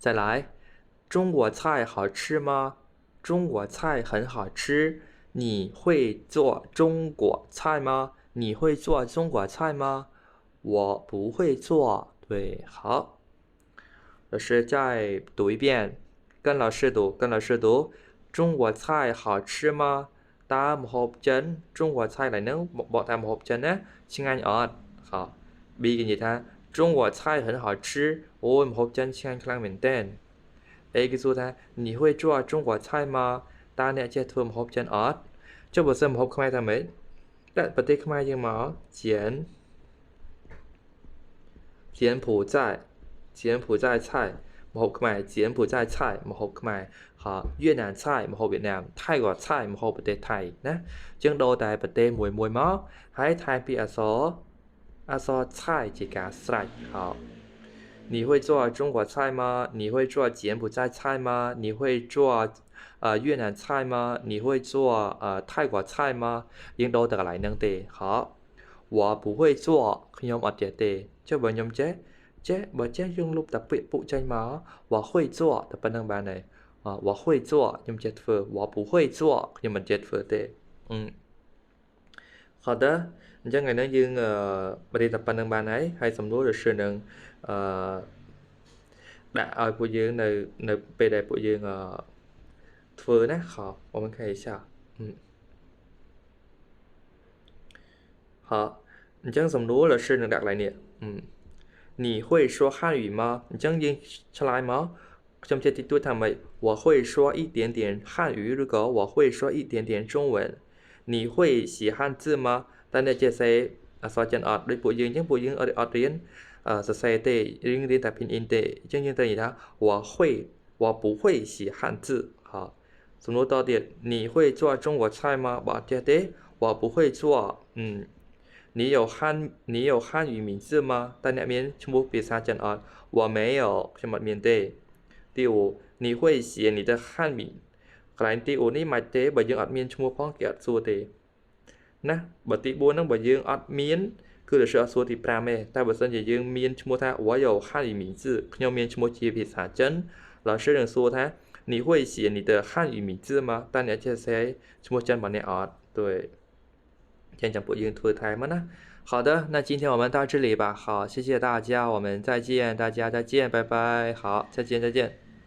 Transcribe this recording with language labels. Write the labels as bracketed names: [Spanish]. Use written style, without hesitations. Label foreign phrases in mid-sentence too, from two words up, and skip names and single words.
[Chinese] 来中国菜好吃吗中国菜很好吃你会做中国菜吗你会做中国菜吗我不会做对好老师再读一遍跟老师读中国菜好吃吗ตามម្ហូបចិន中国菜ឡើយហ្នឹងបកតាមម្ហូបចិនណាឆ្ងាញ់អត់ហ៎ B គេនិយាយថា中国菜很好吃អូយម្ហូបចិនឆ្ងាញ់ខ្លាំងមែនតើ [Khmer] A គេសួរថា [Chinese] 你会做中国菜吗 [Khmer] តើអ្នកចេះធ្វើម្ហូបចិនអត់ចុះបើសិនម្ហូបខ្មែរថាម៉េចដាក់ប្រទេសខ្មែរយើងមក [Chinese] 柬埔寨菜 [Khmer] ម្ហូ បខ្មែរ [Chinese] 柬埔寨菜 [Khmer] ម្ហូបខ្មែរ [Chinese] 越南菜 [Khmer] ម្ហូបវៀតណាមថៃក៏菜ម្ហូបប្រទេសថៃណាជាងដូរតែ ប្រទេសមួយមកហើយថែមពីអក្សរ菜ជាការស្រេច [Chinese] 你会做中国菜吗你会做柬埔寨菜吗你会做越南菜吗你会做泰国菜吗 [Khmer] យើងដូរទៅកន្លែងហ្នឹងទេ [Chinese] 我不会做 [Khmer] ខ្ញុំអត់ចេះទេចុះបើខ្ញុំចេះបើចេះយើងលុបតែពាក្យពុចេញមក [Chinese] 我会做 [Khmer] តែប៉ុណ្្នឹងបានហើយ [Chinese] 我会做 [Khmer] ខ្ញុំចេះធ្វើ [Chinese] 我不会做 [Khmer] ខ្ញុំមិនចេះធ្វើទេ 好的អញ្ចឹងថ្ងៃនេះយើងរៀនតែប៉ុណ្្នឹងបានហើយសំណួរឬនឹងដាក់ឲ្យពួកយើងនៅពេលដែលពួកយើងធ្វើណា好 [Chinese] 我们看一下好 [Khmer] អញ្ចឹងសំណួរឬនឹងដាក់កន្លែងនេះ [Chinese] 你会说汉语吗 [Khmer] អញ្ចឹងយើងឆ្លើយមកខ្ញុំចេះតិចតួចថាម៉េច [Chinese] 我会说一点点汉语ឬក៏我会说一点点中文你会写汉字吗 [Khmer] តើអ្នកចេះសេអក្សរចិនអត់ដូចពួកយើងអញ្ចឹងពួកយើងអត់រៀនសរសេរទេយើងរៀនតែ拼音ទេអញ្ចឹងយើងត្រូវនិយាយថា [Chinese] 我不会写汉字好 [Khmer] សំណួរតទៀត [Chinese] 你会做中国菜吗 [Khmer] បើអត់ចេះទេ [Chinese] 我不会做你有汉语名字吗 [Khmer] តើអ្នកមានឈ្មោះភាសាចិនអត់ [Chinese] 我没有 [Khmer] ខ្ញុំអត់មានទេទី 5 [Chinese] 你会写你的汉名 [Khmer] កន្លែងទី5នេះមិនទេបើយើងអត់មានឈ្មោះផងគេអត់សួរទេណាបើទី4ហ្នឹងបើយើងអត់មានគឺរសើរសួរទី5ទេតែបើសិនជាយើងមានឈ្មោះថា [Chinese] 我有汉语名字 [Khmer] ខ្ញុំមានឈ្មោះជាភាសាចិន老师នឹងសួរថា [Chinese] 你会写你的汉语名字吗 [Khmer] តើអ្នកចេះសេឈ្មោះចិនរបស់អ្នកអត់ [Chinese] 对先讲不用拖太慢了。好的，那今天我们到这里吧。好，谢谢大家，我们再见，大家再见，拜拜。好，再见，再见。